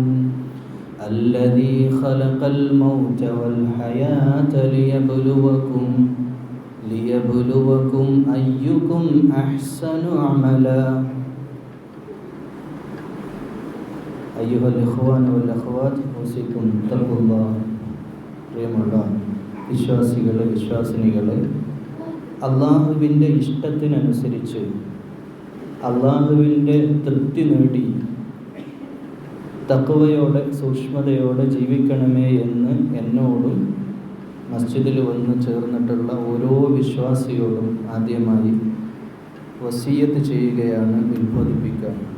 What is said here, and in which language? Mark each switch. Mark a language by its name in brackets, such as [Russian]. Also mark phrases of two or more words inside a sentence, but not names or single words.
[Arabic] الذي خلق الموت والحياة ليبلوكم أيكم أحسن عملا. أيها الإخوان والأخوات، أوصيكم بتقوى الله. [Malayalam] പ്രിയമുള്ള വിശ്വാസികളെ, വിശ്വാസിനികളെ, അള്ളാഹുവിൻ്റെ ഇഷ്ടത്തിനനുസരിച്ച് അള്ളാഹുവിൻ്റെ തൃപ്തി നേടി തഖ്വയോടെ സൂക്ഷ്മതയോടെ ജീവിക്കണമേ എന്ന് എന്നോടും മസ്ജിദിൽ വന്ന് ചേർന്നിട്ടുള്ള ഓരോ വിശ്വാസിയോടും ആദ്യമായി വസിയ്യത്ത് ചെയ്യുകയാണ്, ഉത്ബോധിപ്പിക്കുക.